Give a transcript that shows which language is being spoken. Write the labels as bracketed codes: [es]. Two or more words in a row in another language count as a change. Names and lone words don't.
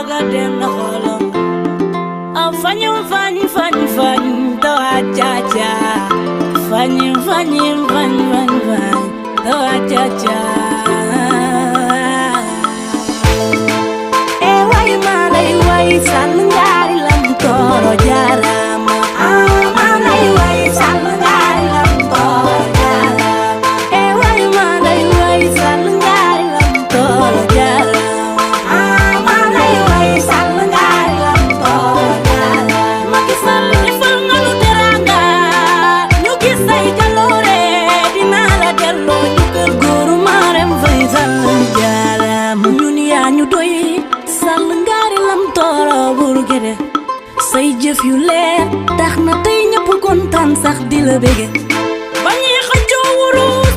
[wo] dem na xolam fanyu do ajaja fanyu do ajaja way salngari [ff] lam toro jarama manay way salngari lam toro jarama way manay way salngari lam toro jarama manay way salngari lam toro jarama [wo] Macky Sall defal nga nu teranga ñu gis say jaloore dina la delloo ñu kër góoru Marème Faye Sall jarama ñun yaa ñu doy [ff] salngari lam toro burgede [wo] say jëf yu leer tax na tey ñëpp kontaan sax di la bége bañi xëccoo wurus